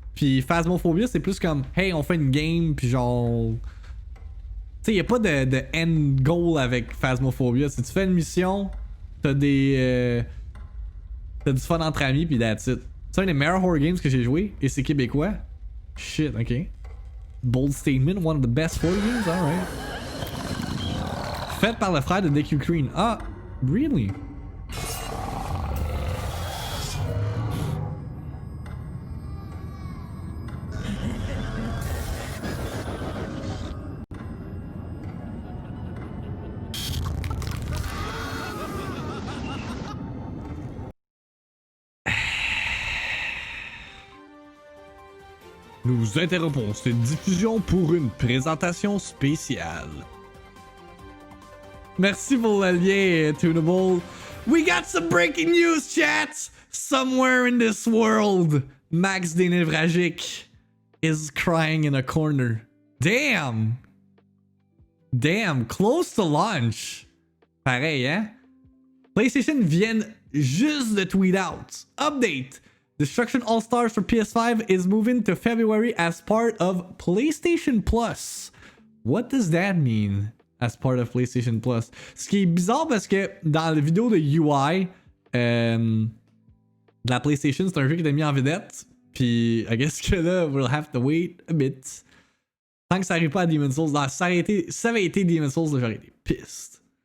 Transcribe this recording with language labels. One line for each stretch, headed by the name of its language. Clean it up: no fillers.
French: Puis Phasmophobia, c'est plus comme, hey, on fait une game, puis genre... Tu sais, il y a pas de end goal avec Phasmophobia. Si tu fais une mission, t'as des... t'as du fun entre amis, puis
English: that's it.
French: C'est un des meilleurs horror games que j'ai joué et c'est québécois.
English: Shit, ok. Bold statement, one of the best horror games, alright.
French: Fait par le frère de DQ Green.
English: Ah, really?
French: Nous interrompons cette diffusion pour une présentation spéciale. Merci pour le lien, Tunable.
English: We got some breaking news, chat! Somewhere in this world, Max Dénévragique is crying in a corner. Damn! Damn, close to launch.
French: Pareil, hein? PlayStation viennent juste de tweet out. Update!
English: Destruction All-Stars for PS5 is moving to February as part of PlayStation Plus. What does that mean? As part of PlayStation Plus.
French: Ce qui est bizarre parce que dans la vidéo de UI de la PlayStation, c'est un jeu qui était mis en vedette. Puis,
English: I guess que là, we'll have to wait a bit.
French: Tant que ça arrive pas à Demon's Souls. Non, ça avait été Demon's Souls, j'aurais été pissed.